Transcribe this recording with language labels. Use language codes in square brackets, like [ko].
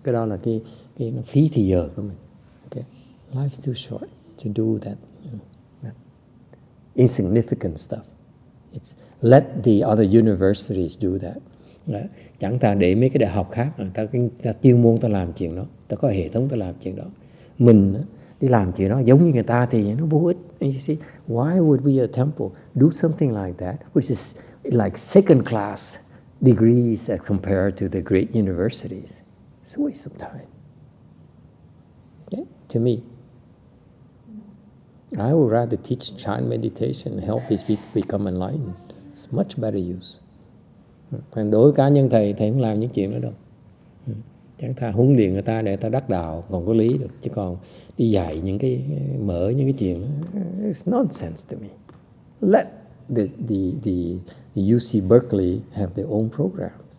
[vi] Cái đó là cái nó phí thời giờ của mình. [en] Okay? Life's too short to do that. That insignificant stuff. It's let the other universities do that. [vi] Chẳng ta để mấy cái đại học khác, ta chuyên môn ta làm chuyện đó, ta có hệ thống ta làm chuyện đó. Mình đi làm chuyện đó giống như người ta thì nó vô ích. [en] And you see, why would we at temple do something like that, which is like second class degrees as compared to the great universities? It's a waste of time. Okay? To me, I would rather teach Chan meditation and help these people become enlightened. It's much better use. [vi] Còn đối với cá nhân thầy không làm những chuyện đó đâu. Chẳng thà huấn luyện người ta để ta đắc đạo còn có lý được, chứ còn đi dạy những cái mở những cái chuyện đó, [en] it's nonsense to me. Let the UC Berkeley have their own program.